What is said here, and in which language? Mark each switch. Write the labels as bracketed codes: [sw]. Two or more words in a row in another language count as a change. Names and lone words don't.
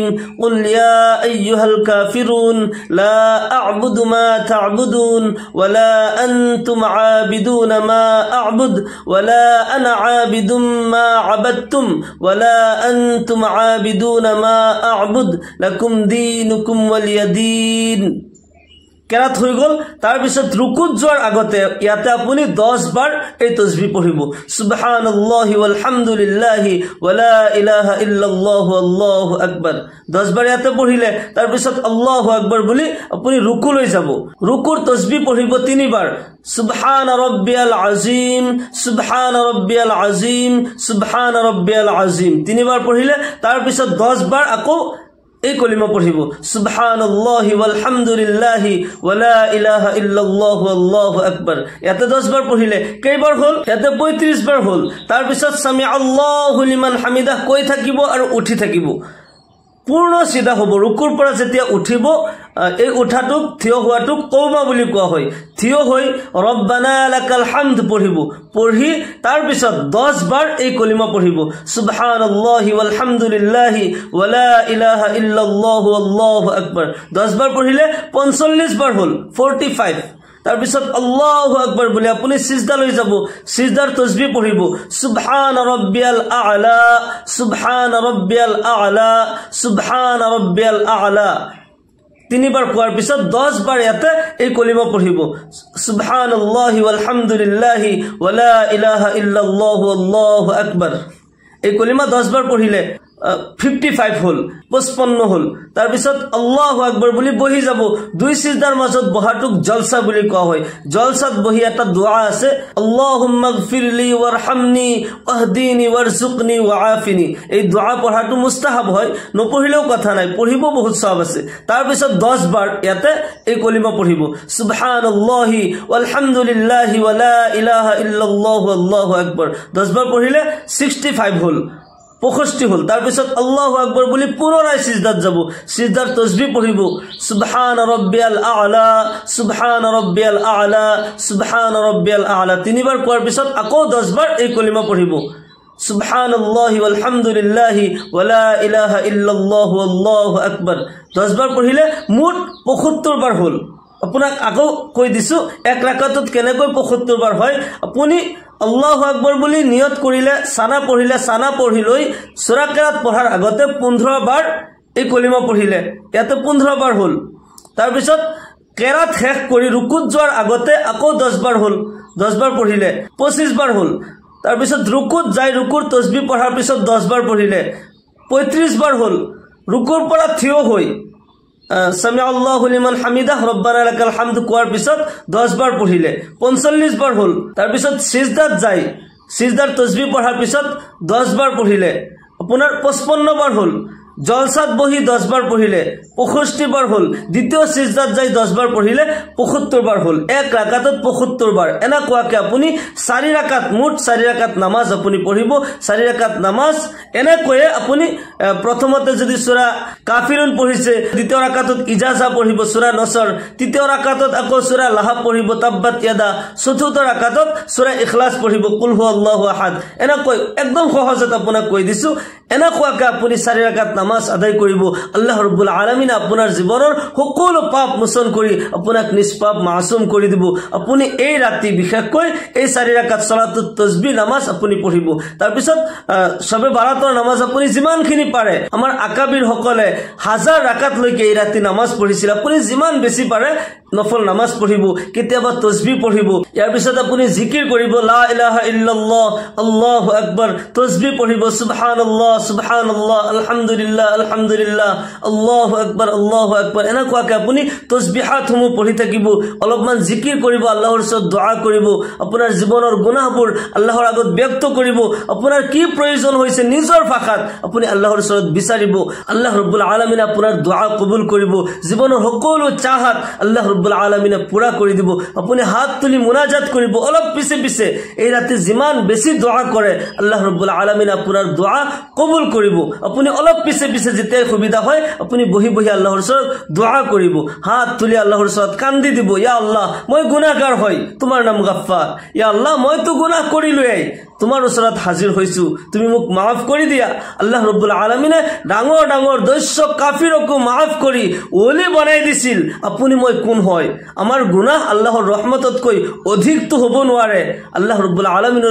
[ar] قل يا أيها الكافرون لا أعبد ما تعبدون ولا أنتم عابدون ما أعبد ولا أنا عابد ما عبدتم ولا أنتم عابدون ما أعبد لكم دينكم ولي دين। [as] কেৰাত হৈ গল। তাৰ পিছত রুকুত যোৱাৰ আগতে ইয়াতে আপুনি 10 বাৰ এই তাসবিহ পঢ়িব, [ar] سبحان الله والحمد لله ولا إله إلا الله الله أكبر. [as] 10 বাৰ ইয়াতে পঢ়িলে তাৰ পিছত [ar] الله أكبر [as] বুলি আপুনি রুকু লৈ যাব। রুকুৰ তাসবিহ পঢ়িব 3 বাৰ, [ar] سبحان ربي العظيم، سبحان ربي العظيم، سبحان ربي العظيم [as] 3 বাৰ পঢ়িলে তাৰ পিছত 10 বাৰ আকৌ এই কলিমা পঢ়িব, [ar] سبحان الله والحمد لله ولا إله إلا الله الله أكبر. [as] ইয়াতে 10 বাৰ পঢ়িলে কেইবাৰ হল? ইয়াতে 35 বাৰ হল। তাৰ পিছত [ar] سمع الله لمن حمده [as] কৈ থাকিব আৰু উঠি থাকিব, পূৰ্ণ সিধা হ'ব। রুকুৰ পৰা যেতিয়া উঠিব এই উঠাটোক থিয় হোৱাটোক কওমা বুলি কোৱা হয়। থিয় হৈ [ar] ربنا لك الحمد [as] পঢ়িব, পঢ়ি তাৰ পিছত 10 বাৰ এই কলিমা পঢ়িব, [ar] سبحان الله والحمد لله ولا إله إلا الله الله أكبر. [as] 10 বাৰ পঢ়িলে 45 বাৰ হল, 45। তাৰ পিছত [ar] الله أكبر [as] বুলি আপুনি সিজদা লৈ যাব, সিজদাৰ তাসবিহ পঢ়িব, [ar] سبحان ربي الأعلى، سبحان ربي الأعلى، سبحان ربي الأعلى. [as] 3 বাৰ কোৱাৰ পিছত 10 বাৰ ইয়াতে এই কলিমা পঢ়িব, [ar] سبحان الله والحمد لله ولا إله إلا الله الله أكبر. [as] এই কলিমা 10 বাৰ পঢ়িলে 55 হল 55 হল তাৰ পিছত [ar] الله أكبر [as] বুলি বহি যাব দুই সিজদাৰ মাজত বহাটোক জলসা বুলি কোৱা হয় জলসাত বহি এটা দোয়া আছে [ar] اللهم اغفر لي وارحمني واهدني وارزقني وعافني [as] এই দোয়া পঢ়াটো মুস্তাহাব হয় নপঢ়িলেও কথা নাই পঢ়িব বহুত সওয়াব আছে তাৰ পিছত 10 বাৰ ইয়াতে এই কলিমা পঢ়িব [ar] سبحان الله والحمد لله ولا إله إلا الله الله أكبر [as] 10 বাৰ পঢ়িলে 65 হল 65 হল তাৰ পিছত [ar] الله أكبر [as] বুলি পুনৰাই সিজদাত যাব সিজদাৰ তাসবিহ পঢ়িব [ar] سبحان ربي الأعلى سبحان ربي الأعلى سبحان ربي الأعلى [as] তিনিবাৰ কোৱাৰ পিছত আকৌ 10 বাৰ এই কলিমা পঢ়িব সুবহানাল্লাহি [ar] والحمد لله ولا إله إلا الله الله أكبر [as] 10 বাৰ পঢ়িলে মুঠ 75 বাৰ হল আপোনাক আকৌ কৈ দিছো এক রাকাতত কেনেকৈ 75 বাৰ হয় আপুনি [ar] الله أكبر [as] বুলি নিয়ত কৰিলে সানা পঢ়িলে সানা পঢ়িলৈ সূৰা কিৰাত পঢ়াৰ আগতে 15 বাৰ এই কলিমা পঢ়িলে ইয়াতে 15 বাৰ হল তাৰ পিছত কিৰাত শেষ কৰি রুকুত যোৱাৰ আগতে আকৌ 10 বাৰ হল 10 বাৰ পঢ়িলে 25 বাৰ হল তাৰ পিছত রুকুত যাই রুকুৰ তাসবিহ পঢ়াৰ পিছত 10 বাৰ পঢ়িলে 35 বাৰ হল রুকুৰ পৰা থিয় হৈ [ar] سمع الله لمن حمده ربنا لك الحمد [as] কোৱাৰ পিছত 10 বাৰ পঢ়িলে 45 বাৰ হল তাৰ পিছত সিজদাত যাই সিজদাৰ তাসবিহ পঢ়াৰ পিছত 10 বাৰ পঢ়িলে আপোনাৰ 55 বাৰ হল জলসাত বহি 10 বাৰ পঢ়িলে 65 বাৰ হল দ্বিতীয় সিজদাত যাই 10 বাৰ পঢ়িলে 75 বাৰ হল এক রাকাতত 75 বাৰ এনা কোৱাকে আপুনি 4 রাকাত মুঠ 4 রাকাত নামাজ আপুনি পঢ়িব 4 রাকাত নামাজ এনা কয়ে আপুনি প্ৰথমতে যদি সূৰা কাফিরুন পঢ়িছে দ্বিতীয় রাকাতত ইজাজা পঢ়িব সূৰা নসর তৃতীয় রাকাতত আকৌ সূৰা লাহাব পঢ়িব [ar] تبت يدا [as] চতুৰ্থ রাকাতত সূৰা ইখলাস পঢ়িব [ar] قل هو الله أحد [as] এনা কয় একদম সহজত আপোনাক কৈ দিছো এনা কোৱাকে আপুনি 4 রাকাত নামাজ আদায় কৰিব [ar] الله رب [as] আলামিন আপোনাৰ জীৱনৰ সকলো পাপ মোচন কৰি আপোনাক নিষ্পাপ মাসুম কৰি দিব আপুনি এই ৰাতি বিশেষকৈ এই 4 রাকাত সালাতুত তাসবিহ নামাজ আপুনি পঢ়িব তাৰ পিছত সবে বাৰাতৰ নামাজ আপুনি যিমানখিনি পাৰে আমাৰ আকাবিৰ সকলে হাজাৰ রাকাত লৈকে এই ৰাতি নামাজ পঢ়িছিল আপুনি যিমান বেছি পাৰে নফল নামাজ পঢ়িব কেতিয়াবা তাসবিহ পঢ়িব ইয়াৰ পিছত আপুনি জিকিৰ কৰিব [ar] لا إله إلا الله الله أكبر [as] তাসবিহ পঢ়িব [ar] سبحان الله سبحان الله الحمد لله الحمد لله الله أكبر [as] এনেকুৱাকৈ আপুনি তাসবিহাতসমূহ পঢ়ি থাকিব অলপমান জিকিৰ কৰিব আল্লাহৰ ওচৰত দোয়া কৰিব আপোনাৰ জীৱনৰ গুনাহবোৰ আল্লাহৰ আগত ব্যক্ত কৰিব আপোনাৰ কি প্ৰয়োজন হৈছে নিজৰ ভাষাত আপুনি আল্লাহৰ ওচৰত বিচাৰিব [ar] الله رب العالمين [as] আপোনাৰ দোয়া কবুল কৰিব জীৱনৰ সকলো চাহাত [ar] الله رب العالمين [as] পুরা কৰি দিব আপুনি হাত তুলি মুনাজাত কৰিব অলপ পিছে পিছে এই ৰাতি যিমান বেছি দোয়া কৰে [ar] الله رب العالمين [as] আপোনাৰ দোয়া কবুল কৰিব আপুনি অলপ পিছে পিছে যেতে সুবিধা হয় আপুনি বহি বহি আল্লাহৰ ওচৰত দোয়া কৰিব হাত তুলি আল্লাহৰ ওচৰত কান্দি দিব [ar] يا الله [as] মই গুনাহগাৰ হয় তোমাৰ নাম গফফাৰ [ar] يا الله [as] মই তো গুনাহ কৰিলোই তোমাৰ ওচৰত হাজিৰ হৈছো তুমি মোক maaf কৰি দিয়া [ar] الله رب العالمين [as] ডাঙৰ ডাঙৰ দৈশ্য কাফিৰকো maaf কৰি ওলি বনাই দিছিল আপুনি মই কোন হয় আমাৰ গুনাহ আল্লাহৰ ৰহমততকৈ অধিক তো হ'ব নোৱাৰে [ar] الله رب العالمين